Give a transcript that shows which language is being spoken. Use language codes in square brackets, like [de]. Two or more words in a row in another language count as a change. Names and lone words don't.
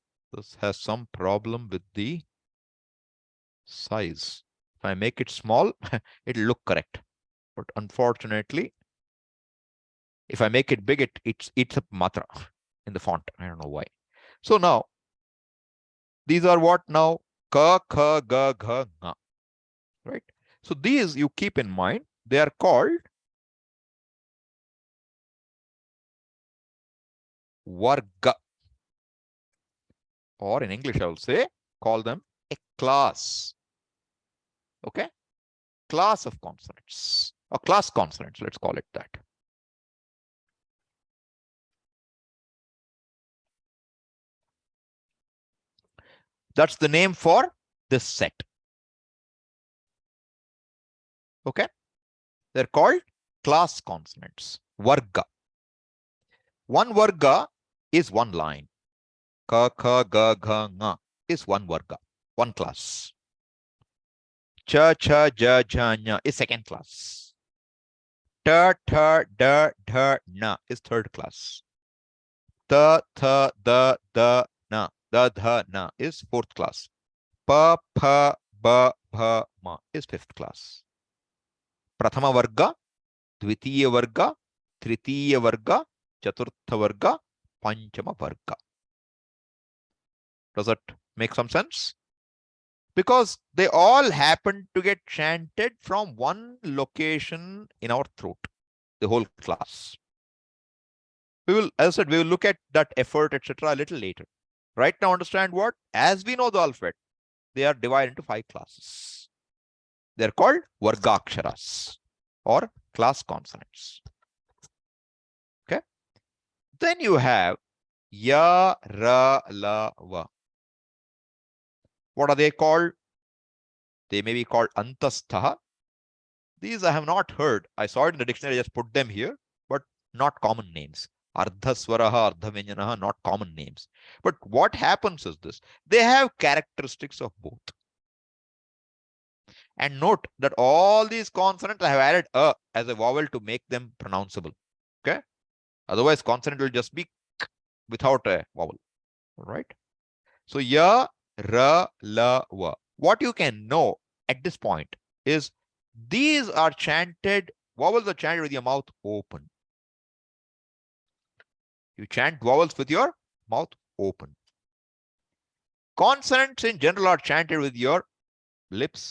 [en] This has some problem with the size. If I make it small, it'll look correct. But unfortunately, if I make it big, it eats up matra in the font. I don't know why. So now, these are what now? [sa] Ka, kha, ga, gha, nga. [en] Right? So these you keep in mind. They are called varga. Or in English, I will say, call them a class. Okay? Class of consonants. Or class consonants, let's call it that. That's the name for this set. Okay? They're called class consonants. Varga. One varga is one line. [sa] Ka, kha, ga, gha, nga [en] is one varga, one class. [sa] Cha, cha, ja, ja, [en] nya is second class. [sa] Ta, tha, da, dha, na [en] is third class. [sa] Ta, tha, da, na, da, dha, na [en] is fourth class. [sa] Pa, pha, ba, bha, ma [en] is fifth class. [sa] Prathama varga, dvitiya varga, tritiya varga, chaturtha varga, panchama varga. [en] Does that make some sense? Because they all happen to get chanted from one location in our throat, the whole class. We will, as I said, we will look at that effort, etc. a little later. Right now, understand what? As we know the alphabet, they are divided into 5 classes. They're called vargaksharas or class consonants. Okay. Then you have [sa] ya, ra, la, [en] va. What are they called? They may be called antastha. These I have not heard. I saw it in the dictionary, I just put them here, but not common names. [sa] Ardhaswaraha, Ardhavyajanaha, [en] not common names. But what happens is this. They have characteristics of both. And note that all these consonants I have added a as a vowel to make them pronounceable. Okay. Otherwise, consonant will just be k without a vowel. All right. So [sa] ya, ra, la, [en] va. What you can know at this point is these are chanted, vowels are chanted with your mouth open. You chant vowels with your mouth open. Consonants in general are chanted with your lips.